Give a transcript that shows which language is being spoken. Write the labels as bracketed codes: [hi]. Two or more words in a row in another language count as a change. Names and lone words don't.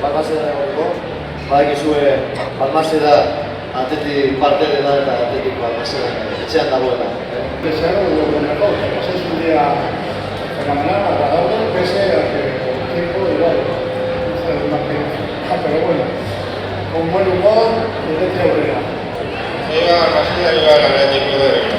[eu] Balmasedan egoteko, badakizue Balmaseda Athletic parte dela eta Athletic Balmasedan etxean dagoela. [es] Desearon lo mejor, es un día fenomenal, agradable, pese a que el tiempo igual, pero bueno, con buen humor y leche obrera. Viva Balmaseda, viva el Atlético de